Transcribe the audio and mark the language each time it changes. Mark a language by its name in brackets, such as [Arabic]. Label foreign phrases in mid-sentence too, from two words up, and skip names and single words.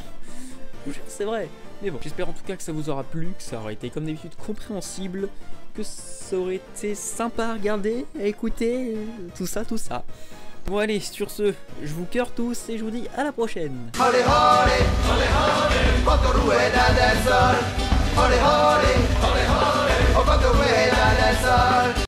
[French] C'est vrai. Mais bon, j'espère en tout cas que ça vous aura plu, que ça aura été comme d'habitude compréhensible, que ça aurait été sympa à regarder, à écouter, tout ça. Bon allez, sur ce, je vous cœur tous et je vous dis à la prochaine. [Spanish] Olé, olé, olé, olé, quanto rueda del sol. Olé, olé, olé, olé, oh quanto rueda del sol.